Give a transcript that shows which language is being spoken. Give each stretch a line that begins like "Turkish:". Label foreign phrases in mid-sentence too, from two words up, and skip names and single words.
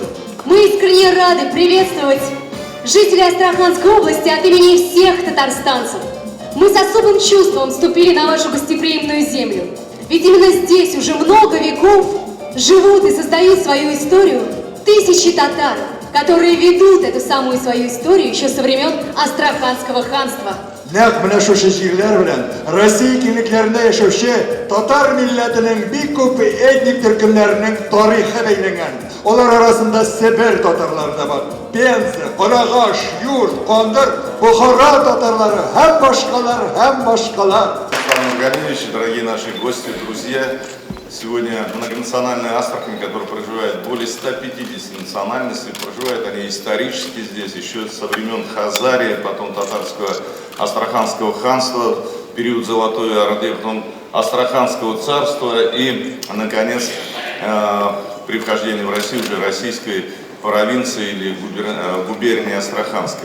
Russian: Мы искренне рады приветствовать жителей Астраханской области от имени всех татарстанцев. Мы с особым чувством вступили на вашу гостеприимную землю. Ведь именно здесь уже много веков живут и создают свою историю тысячи татар, которые ведут эту самую свою историю еще со времен Астраханского ханства.
Tatar: Нәкъ менә шушы җирләр белән Россия киңлекләрендә яшәүче татар милләтенең бик күп этник төркемнәренең тарихы бәйләнгән. Алар арасында Себер татарлары да бар, Пенза, Карагаш, Юрт, Кандыр, Бухара татарлары һәм башкалар.
Russian: Дорогие наши гости, друзья, сегодня многонациональная Астрахань, которая проживает более 150 национальностей, проживают они исторически здесь, еще со времен Хазарии, потом татарского Астраханского ханства, период Золотой Орды, потом Астраханского царства и, наконец, при вхождении в Россию уже российской провинции или губернии Астраханской.